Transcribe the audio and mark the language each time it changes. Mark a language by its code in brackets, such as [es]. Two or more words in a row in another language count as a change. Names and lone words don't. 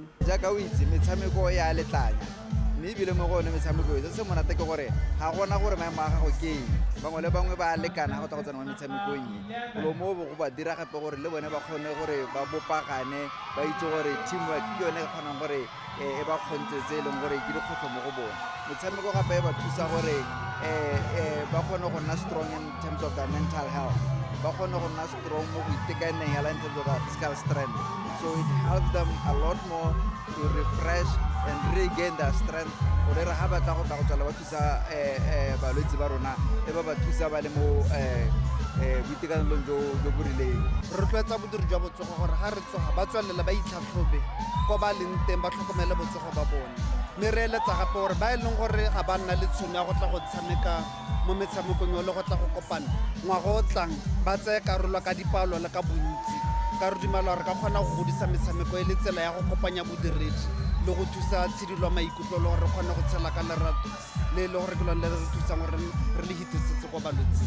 [tn] Jaaka o itse metshameko ya letlanya mme bile mo gone metshameko e se monate ke gore ga gona gore maemo a gago ke bangwe le bangwe ba lekana go tla go tsena mo metshamekong e lo mo go ba dira gape gore le bone ba kgone gore ba bopagane ba itse gore teamwork ke yone e kgonang gore e ba kgontse le gore ke dikgotlo mo go bone. Metshameko gape e ba thusa gore ba kgone go nna [en] strong in terms of their mental health, [tn] ba kgone go nna strong mo go itekaneng [en] in terms of their physical strength. So it helps them a lot more to refresh and regain their strength. [tn] Gore re ha ba tla go tsala ba thusa balwetse ba rona e ba thusa ba le mo boitekanelong jo bo rileng. Re rotloetsa bodiri jwa botsogo gore ga re tsoga ba tswelela ba itlhatlhobe ko ba leng teng ba tlhokomele botsogo ba bone. Mme re eletsa gape gore ba e leng gore ga ba nna le tšhono ya go tla go tshameka mo metshamekong yo le go tla go kopana ngwaga o tlang ba tseye karolo ka dipalo le ka bontsi ka re dumela re ka kgona go godisa metshameko e le tsela ya go kopanya bodiredi le go thusa tshedilo maikutlo le gore re kgone go tshela ka lerato le le gore ke lone le re thusang gore re le hitisetse ko balwetseng.